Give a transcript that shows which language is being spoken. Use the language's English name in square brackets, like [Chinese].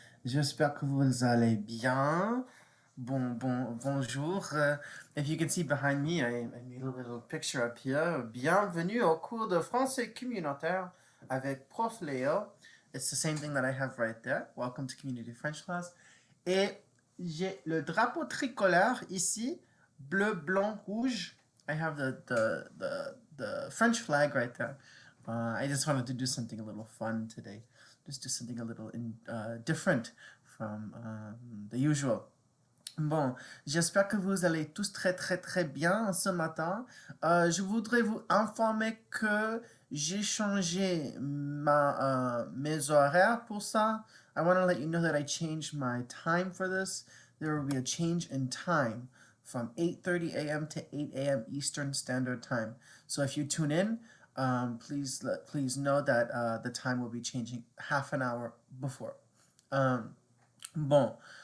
[French] J'espère que vous allez bien. Bonjour. [English] If you can see behind me, I made a little picture up here. [French] Bienvenue au cours de français communautaire avec Prof Léo. [English] It's the same thing that I have right there. Welcome to Community French class. [French] Et j'ai le drapeau tricolore ici, bleu, blanc, rouge. [English] I have the French flag right there. I just wanted to do something a little fun today. Just do something a little different from the usual. [French] Bon, j'espère que vous allez tous très bien ce matin. Je voudrais vous informer que j'ai changé mes horaires pour ça. [English] I want to let you know that I changed my time for this. There will be a change in time from 8:30 a.m. to 8 a.m. Eastern Standard Time. So if you tune in, please know that the time will be changing half an hour before. Bon.